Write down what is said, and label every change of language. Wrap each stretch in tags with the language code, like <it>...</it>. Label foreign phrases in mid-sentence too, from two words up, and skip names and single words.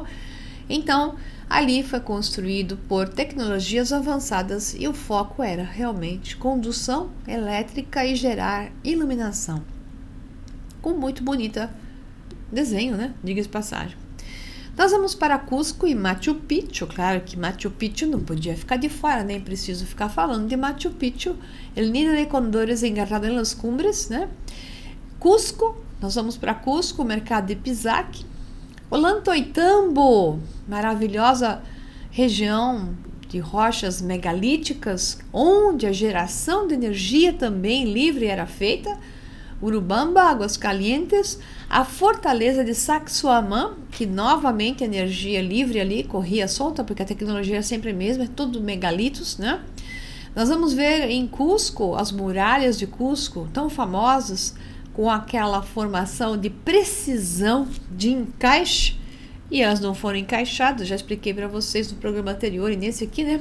<pt>Então, ali foi construído por tecnologias avançadas e o foco era realmente condução elétrica e gerar iluminação. Com muito bonita desenho, né? Diga-se de passagem. Nós vamos para Cusco e Machu Picchu. Claro que Machu Picchu não podia ficar de fora, nem preciso ficar falando de Machu Picchu.</pt> <es>El nido de condores engarrado en las cumbres,</es> <pt>né? Cusco, nós vamos para Cusco, o mercado de Pisac. Ollantaytambo, maravilhosa região de rochas megalíticas, onde a geração de energia também livre era feita. Urubamba, Aguascalientes, a fortaleza de Sacsayhuamán, que novamente a energia livre ali corria solta, porque a tecnologia é sempre a mesma, é tudo megalitos, né? Nós vamos ver em Cusco, as muralhas de Cusco, tão famosas, com aquela formação de precisão de encaixe, e elas não foram encaixadas, já expliquei para vocês no programa anterior e nesse aqui, né?</pt>